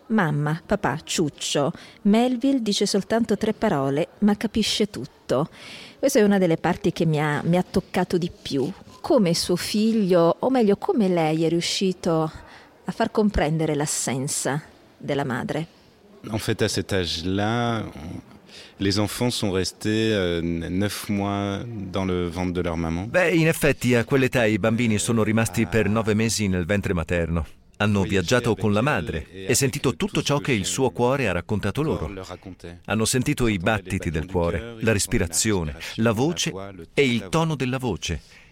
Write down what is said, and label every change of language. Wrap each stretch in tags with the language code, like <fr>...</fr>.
<it>Mamma, papà, ciuccio, Melville dice soltanto tre parole ma capisce tutto. Questa è una delle parti che mi ha toccato di più. Come suo figlio, o meglio come lei è riuscito a far comprendere l'assenza della madre?</it> <fr>En fait, à cet âge-là, les enfants sont restés 9 mois dans le ventre de leur maman.</fr> <it>Beh, in effetti, a quell'età i bambini sono rimasti per 9 mesi nel ventre materno. Hanno viaggiato con la madre e sentito tutto ciò che il suo cuore ha raccontato loro. Hanno sentito i battiti del cuore, la respirazione, la voce e il tono della voce.</it>